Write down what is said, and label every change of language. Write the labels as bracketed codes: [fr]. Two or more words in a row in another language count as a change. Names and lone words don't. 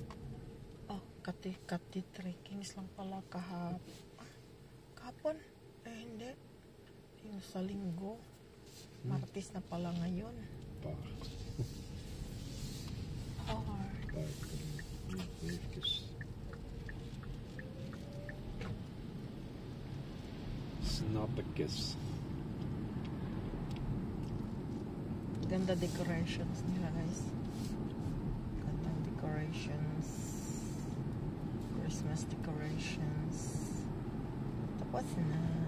[tl] Oh, kati trekkings lang pala kahapon. Hindi. Yung sa linggo. Martes na pala ngayon. [nl] Paard. Hard. Snappekes. [tl] Ganda decorations nila guys. Gandang decorations. [en] Christmas decorations. [tl] Tapos na.